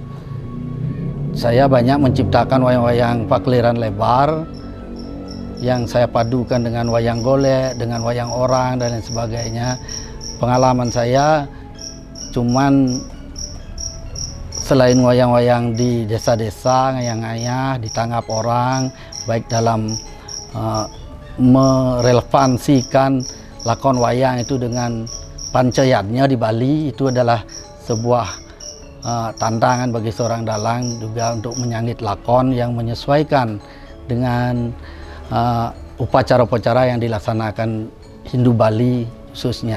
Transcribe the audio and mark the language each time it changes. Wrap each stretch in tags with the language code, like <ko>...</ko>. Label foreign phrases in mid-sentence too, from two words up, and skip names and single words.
<id>Saya banyak menciptakan wayang-wayang pakliran lebar yang saya padukan dengan wayang golek, dengan wayang orang dan lain sebagainya. Pengalaman saya cuman selain wayang-wayang di desa-desa, ngayang-ngayah, ditanggap orang, baik dalam merelevansikan lakon wayang itu dengan pancayatnya di Bali, itu adalah sebuah tantangan bagi seorang dalang juga untuk menyangit lakon yang menyesuaikan dengan upacara-upacara yang dilaksanakan Hindu Bali khususnya.</id>